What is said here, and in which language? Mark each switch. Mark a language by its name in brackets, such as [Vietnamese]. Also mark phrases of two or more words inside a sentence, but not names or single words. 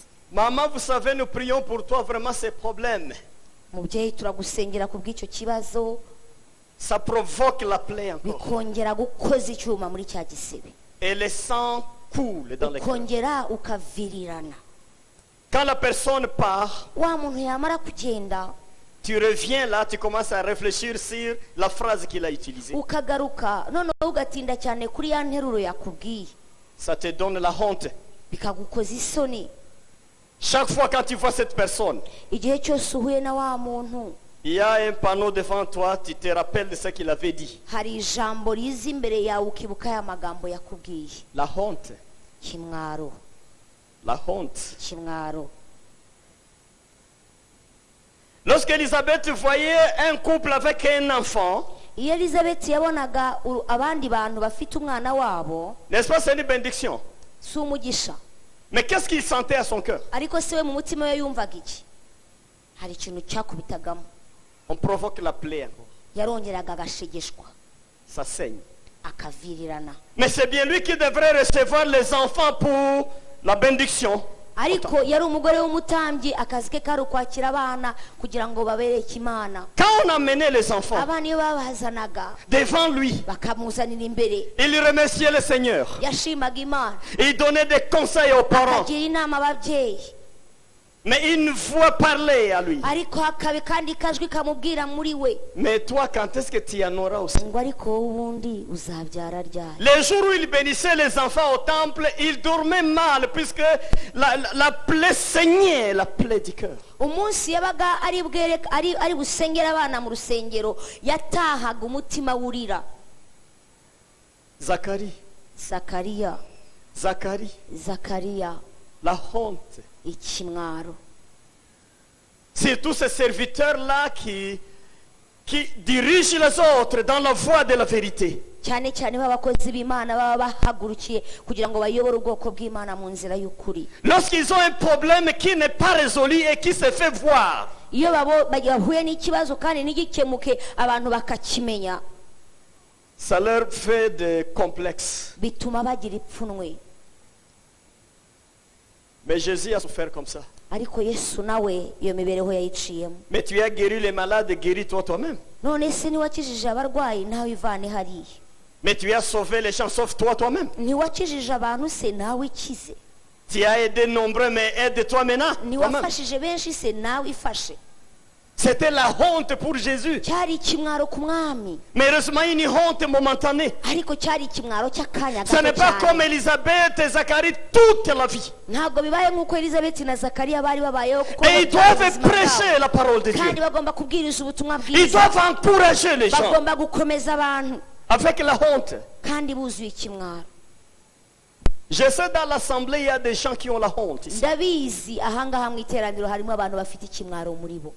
[French] Maman, vous savez, nous prions pour toi, vraiment ces problèmes. [Kinyarwanda] Mubyeyi turagusengera kubw'icyo kibazo, [French] Ça provoque la plaie encore. [Kinyarwanda] bikongera gukoza icyuma muri cya gisebe, [French] Et le sang coule dans les cœurs. [Kinyarwanda] ukongera ukavirirana. [French] Quand la personne part, [Kinyarwanda] Wa muntu yamara kugenda [French] tu reviens là, tu commences à réfléchir sur la phrase qu'il a utilisée. [Kinyarwanda] ukagaruka noneho ugatinda cyane kuri ya nteruro yakubwiye, [French] Ça te donne la honte. [Kinyarwanda] bikagukoza isoni. [French] Chaque fois quand tu vois cette personne, [Kinyarwanda] Igihe cyose uhuye na wa muntu [French] il y a un panneau devant toi, tu te rappelles de ce qu'il avait dit. [Kinyarwanda] hari ijambo riza imbere yawe ukibuka ya magambo yakubwiye. [French] La honte. [Kinyarwanda] Kimwaro, [French] La honte. [Kinyarwanda] kimwaro. [French] Lorsque Elisabeth voyait un couple avec un enfant, [Kinyarwanda] Iyo Elizabeth yabonaga abandi bantu bafite umwana wabo, [French] n'est-ce pas, c'est une bénédiction. [Kinyarwanda] si umugisha. [French] Mais qu'est-ce qu'il sentait à son cœur? [Kinyarwanda] Ariko se we mu mutima we yumvaga iki? Hari ikintu cyakubitagamo. [French] On provoque la plaie encore. [Kinyarwanda] Yarongeraga agashegeshwa, [French] Ça saigne. [Kinyarwanda] akavirirana. [French] Mais c'est bien lui qui devrait recevoir les enfants pour la bénédiction. [Kinyarwanda] Ariko yari umugore w'umutambyi, akazi ke kari ukwakira abana kugira ngo babereke Imana. [French] Quand on amenait les enfants [Kinyarwanda] Abana iyo babazanaga [French] devant lui, [Kinyarwanda] bakamuzanira imbere, [French] il remerciait le Seigneur. [Kinyarwanda] yashimaga Imana, [French] Il donnait des conseils aux parents. [Kinyarwanda] akagira inama ababyeyi. [French] Mais une voix parlait à lui. [Kinyarwanda] Ariko hakabe kandi kajwi kamubwira muri we [French] Mais toi, quand est-ce que tu en auras aussi? [Kinyarwanda] ngo ariko wowe ubundi uzabyara ryari? [French] Les jours où il bénissait les enfants au temple, il dormait mal puisque la plaie saignait, la plaie du cœur. [Kinyarwanda] Umunsi yabaga ari busengera abana mu rusengero, yatahaga umutima wurira. [French] Zacharie, [Kinyarwanda] Zakariya, [French] Zacharie, [Kinyarwanda] Zakariya, [French] la honte. [Kinyarwanda] ikimwaro. [French] C'est tous ces serviteurs-là qui dirigent les autres dans la voie de la vérité. [Kinyarwanda] Cyane cyane b'abakozi b'Imana baba bahagurukiye kugira ngo bayobore ubwoko bw'Imana mu nzira y'ukuri. [French] Lorsqu'ils ont un problème qui n'est pas résolu et qui se fait voir, [Kinyarwanda] Iyo bahuye n'ikibazo kandi ntigikemuke abantu bakakimenya, [French] ça leur fait des complexes. [Kinyarwanda] bituma bagira ipfunwe. [French] Mais Jésus a souffert comme ça. [Kinyarwanda] Ariko Yesu nawe iyo mibereho yayiciyemo. [French] Mais tu as guéri les malades, guéris-toi toi-même. [Kinyarwanda] None se niwakijije abarwayi nawe ivane hariya? [French] Mais tu as sauvé les gens, sauve-toi toi-même. [Kinyarwanda] Niwakijije abantu se nawe ikize? [French] Tu as aidé nombreux, mais aide-toi maintenant. toi-même. [Kinyarwanda] Niwafashije benshi se nawe ifashe? [French] C'était la honte pour Jésus. [Kinyarwanda] Cyari ikimwaro ku mwami, [French] Mais heureusement, une honte momentanée. [Kinyarwanda] ariko cyari ikimwaro cy'akanya [French] Ce n'est [Kinyarwanda] gato [French] pas comme [Kinyarwanda] cyane. [French] Elisabeth et Zacharie toute la vie. [Kinyarwanda] Ntabwo bibaye nk'uko Elizabeth na Zakariya bari babayeho, kuko [French] Et ils [Kinyarwanda] batanga [French] doivent [Kinyarwanda] ubuzima [French] prêcher [Kinyarwanda] bwabo. [French] la parole de Dieu. [Kinyarwanda] Kandi bagomba kubwiriza ubutumwa [French] Ils [Kinyarwanda] bwiza, [French] doivent encourager les gens [Kinyarwanda] bagomba gukomeza abantu [French] avec la honte. [Kinyarwanda] kandi buzuye ikimwaro. [French] Je sais dans l'assemblée, il y a des gens qui ont la honte ici. [Kinyarwanda] Ndabizi ahangaha mu iteraniro harimo abantu bafite ikimwaro muri bo.